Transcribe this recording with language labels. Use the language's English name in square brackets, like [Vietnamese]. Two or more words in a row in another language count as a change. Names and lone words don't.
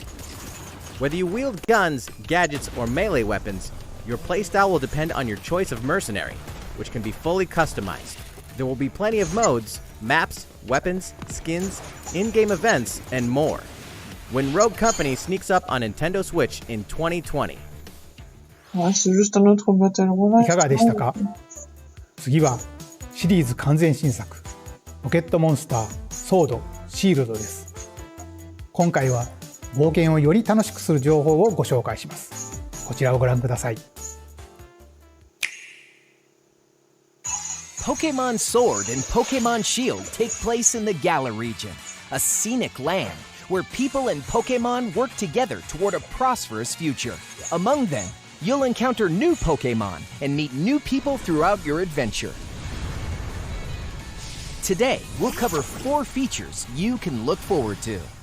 [English] Whether you wield guns, gadgets, or melee weapons, your playstyle will depend on your choice of mercenary, which can be fully customized. There will be plenty of modes, maps, weapons, skins, in-game events, and more. When Rogue Company sneaks up on Nintendo Switch in 2020. [French] Ouais, c'est juste un autre [English] Battle Royale. [Japanese] いかがでしたか？次はシリーズ完全新作ポケットモンスターソードシールドです。今回は冒険をより楽しくする情報をご紹介します。こちらをご覧ください。 [English] Pokemon Sword and Pokemon Shield take place in the Galar region, a scenic land where people and Pokemon work together toward a prosperous future. Among them, you'll encounter new Pokemon and meet new people throughout your adventure. Today, we'll cover 4 features you can look forward to.